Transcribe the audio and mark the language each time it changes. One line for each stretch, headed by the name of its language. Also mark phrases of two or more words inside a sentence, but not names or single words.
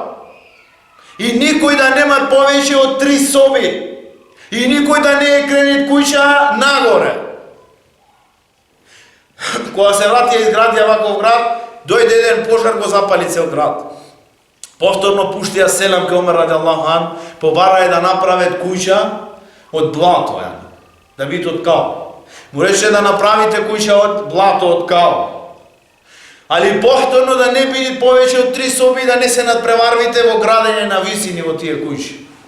Macedonian: И никој да нема повеќе од 3 соби. И никој да не е кренит куќа нагоре. Кога се вратија изградија ваков град, дојде еден пожар, го запали цел град. Повторно пуштија селам ке Омер
Arabic: رضي الله عنه,
Macedonian: побараа да направат куќа од блато, да биде од кал. Му рече да направите куќа од блато, од кал. Али повторно да не биде повеќе од 3 соби, да не се надпреварвите во градење на висини во тие куќи.